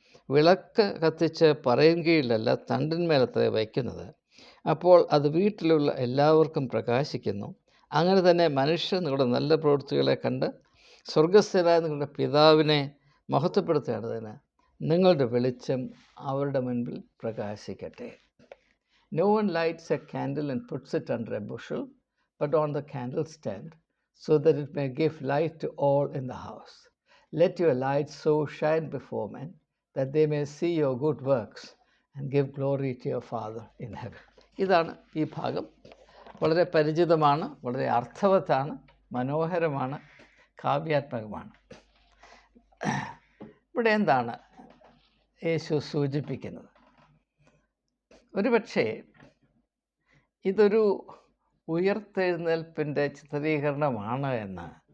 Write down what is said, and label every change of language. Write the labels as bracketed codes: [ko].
[ml] വിളക്ക് കത്തിച്ച് പറയും കീഴിലല്ല, തണ്ടിന്മേലത്രേ വയ്ക്കുന്നത്. അപ്പോൾ അത് വീട്ടിലുള്ള എല്ലാവർക്കും പ്രകാശിക്കുന്നു. അങ്ങനെ തന്നെ മനുഷ്യർ നിങ്ങളുടെ നല്ല പ്രവൃത്തികളെ കണ്ട് സ്വർഗസ്ഥനായ നിങ്ങളുടെ പിതാവിനെ മഹത്വപ്പെടുത്തേണ്ടതിന് നിങ്ങളുടെ വെളിച്ചം അവരുടെ മുൻപിൽ പ്രകാശിക്കട്ടെ. [en] No one lights a candle and puts it under a bushel, but on the candlestand, so that it may give light to all in the house. Let your light so shine before men, that they may see your good works and give glory to your Father in heaven. [ml] ഇതാണ് ഈ ഭാഗം. വളരെ പരിചിതമാണ്, വളരെ അർത്ഥവത്താണ്, മനോഹരമാണ്, കാവ്യാത്മകമാണ്. ഇവിടെ എന്താണ് യേശു സൂചിപ്പിക്കുന്നത്? ഒരുപക്ഷേ ഇതൊരു ഉയർത്തെഴുന്നേൽപ്പിൻ്റെ ചിത്രീകരണമാണ് എന്ന്